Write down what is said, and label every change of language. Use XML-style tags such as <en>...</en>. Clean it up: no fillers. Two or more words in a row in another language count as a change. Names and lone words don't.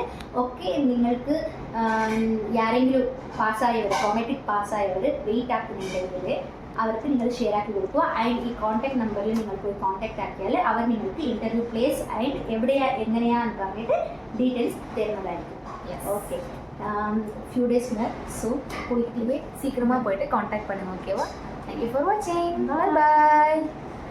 <ml>ഓക്കെ, നിങ്ങൾക്ക് ആരെങ്കിലും പാസ്സായവർ കോമേറ്റിക് പാസ്സായവർ വെയിറ്റ് ആക്കുന്നുണ്ടെങ്കിൽ അവർക്ക് നിങ്ങൾ ഷെയർ ആക്കി കൊടുക്കുക. ആൻഡ് ഈ കോൺടാക്ട് നമ്പറിൽ നിങ്ങൾ പോയി കോൺടാക്ട് ആക്കിയാൽ അവർ നിങ്ങൾക്ക്</ml> <en>interview place</en> <ml>ആൻഡ് എങ്ങനെയാന്ന് പറഞ്ഞിട്ട് ഡീറ്റെയിൽസ് തരുന്നതായിരിക്കും.</ml> <ta>ஓகே,</ta> <en>few days</en> <ta>மேலே. ஸோ சீக்கிரமாக போயிட்டு காண்டாக்ட் பண்ணுங்க. ஓகேவா?</ta> <en>thank you for watching.</en> <ta>பாய்.</ta>